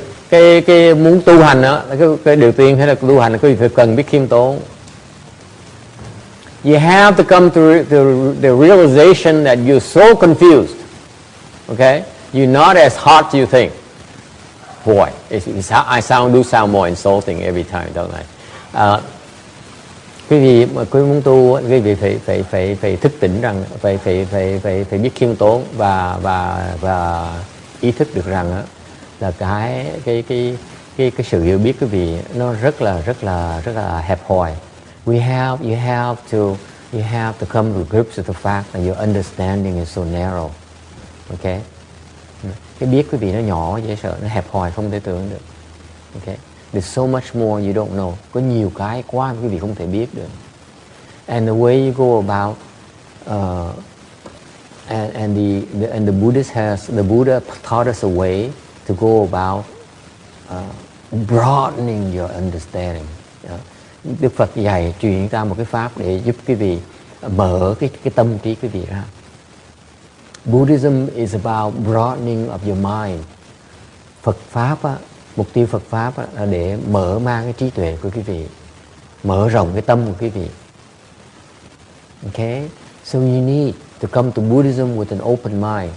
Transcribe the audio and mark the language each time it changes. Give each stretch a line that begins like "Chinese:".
Vietnamese: Cái muốn tu hành đó, cái điều tiên hay là tu hành là quý vị phải cần biết khiêm tốn.
English: You have to come to the realization that you're so confused. Okay? You're not as hot as you think. Boy, I sound more insulting every time, don't I?
Vietnamese: Quý vị mà quý muốn tu, quý vị phải thức tỉnh rằng phải biết khiêm tốn và ý thức được rằng là cái sự hiểu biết quý vị nó rất là hẹp hòi.
English: You have to come to grips with the fact that your understanding is so narrow. Okay?
Vietnamese: Cái biết quý vị nó nhỏ dễ sợ, nó hẹp hòi không thể tưởng được.
English: Okay? There's so much more you don't know.
Vietnamese: Có nhiều cái quá quý vị không thể biết được.
English: And the way you go about and the Buddha taught us a way to go about broadening your understanding.
Vietnamese: Đức Phật dạy truyền ta một cái pháp để giúp quý vị mở cái tâm trí quý vị ra.
English: Buddhism is about broadening of your mind.
Vietnamese: Phật pháp á, mục tiêu Phật pháp á, là để mở mang cái trí tuệ của quý vị, mở rộng cái tâm của quý vị.
English: Okay, so you need to come to Buddhism with an open mind.